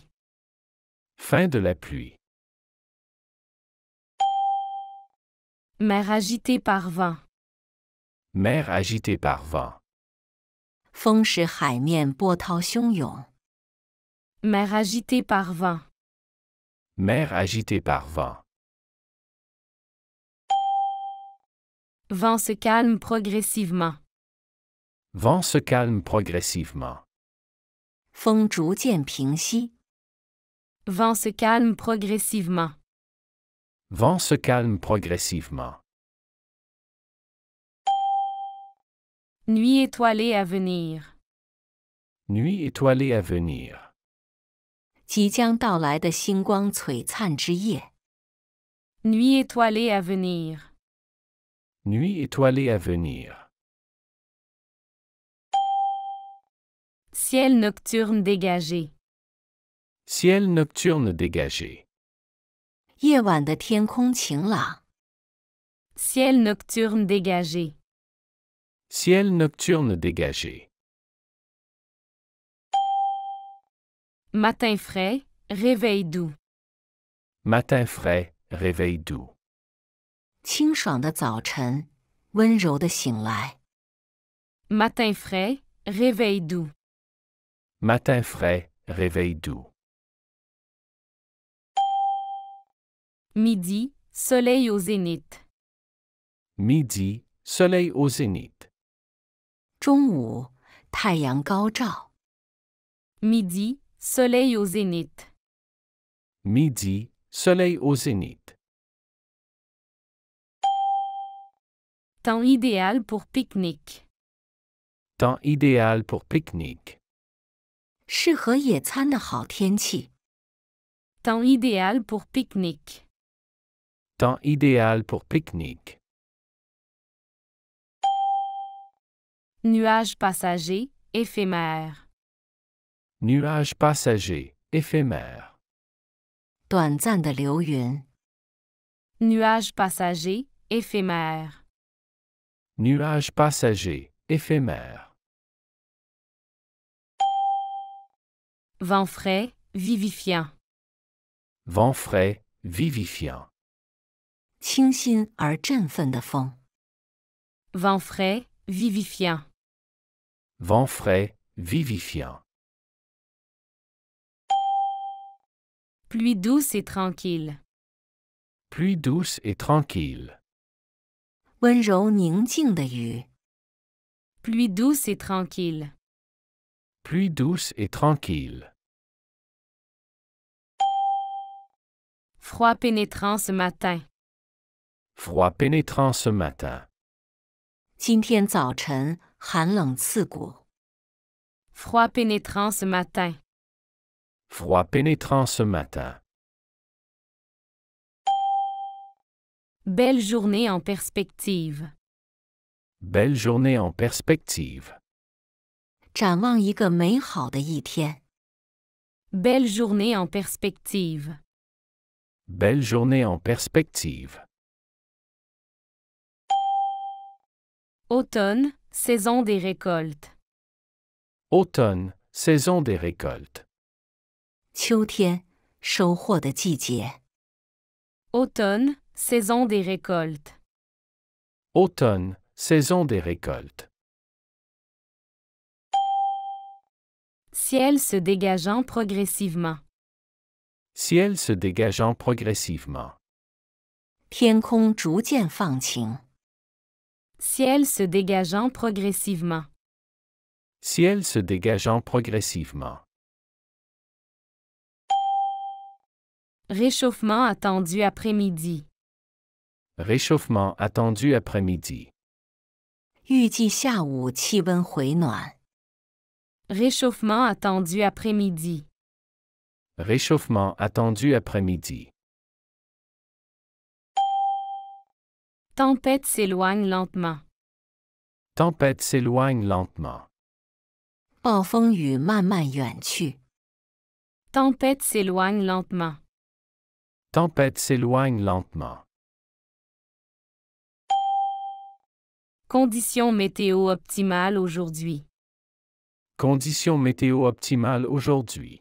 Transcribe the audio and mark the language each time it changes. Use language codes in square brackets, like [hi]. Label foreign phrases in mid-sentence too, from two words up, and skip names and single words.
[fr] Fin de la pluie. Mer agitée par vent. Mer agitée par vent. [zh] 风使海面波涛汹涌。 [fr] Mer agitée par vent. Mer agitée par vent. Vent se calme progressivement. Vent se calme progressivement. [zh] 风逐渐平息。 [fr] Vent se calme progressivement. Vent se calme progressivement. Nuit étoilée à venir. Nuit étoilée à venir. [zh] 即将到来的星光璀璨之夜。 [fr] Nuit étoilée à venir. Nuit étoilée à venir. Ciel nocturne dégagé. Ciel nocturne dégagé. [zh] 夜晚的天空晴朗。 [fr] Ciel nocturne dégagé. Ciel nocturne dégagé. Matin frais, réveil doux. Matin frais, réveil doux. [zh] 清爽的早晨，温柔的醒来。 [fr] Matin frais, réveil doux. Matin frais, réveil doux. Midi, soleil au zénith. Midi, soleil au zénith. [zh] 中午，太阳高照。 [fr] Midi, soleil au zénith. Midi, soleil au zénith. Temps idéal pour pique-nique. Temps idéal pour pique-nique. [zh] 适合野餐的好天气。 [fr] Temps idéal pour pique-nique. Temps idéal pour pique-nique. Nuage passager, éphémère. Nuage passager, éphémère. [zh] 短暂的流云。 [fr] Nuage passager, éphémère. Nuage passager, éphémère. Vent frais, vivifiant. Vent frais, vivifiant. [zh] 清新而振奋的风。 [fr] Vent frais, vivifiant. Vent frais, vivifiant. Pluie douce et tranquille. Pluie douce et tranquille. [zh] 温柔宁静的雨。 [fr] Pluie douce et tranquille. Pluie douce et tranquille. Froid pénétrant ce matin. Froid pénétrant ce matin. [zh] 今天早晨寒冷刺骨。 [fr] Froid pénétrant ce matin. Froid pénétrant ce matin. Belle journée en perspective. Belle journée en perspective. [zh] 展望一个美好的一天。 [fr] Belle journée en perspective. Belle journée en perspective. Automne, saison des récoltes. Automne, saison des récoltes. [zh] 秋天，收获的季节。 [fr] Automne, saison des récoltes. Automne, saison des récoltes. Ciel se dégageant progressivement. Ciel se dégageant progressivement. [zh] 天空逐渐放晴。 [fr] Ciel se dégageant progressivement. Ciel se dégageant progressivement. Réchauffement attendu après-midi. Réchauffement attendu après-midi. [zh] 预计下午气温回暖。 [fr] Réchauffement attendu après-midi. Réchauffement attendu après-midi. Tempête s'éloigne lentement. Tempête s'éloigne lentement. [zh] 暴风雨慢慢远去。 [fr] Tempête s'éloigne lentement. Tempête s'éloigne lentement. Conditions météo optimales aujourd'hui. Conditions météo optimales aujourd'hui.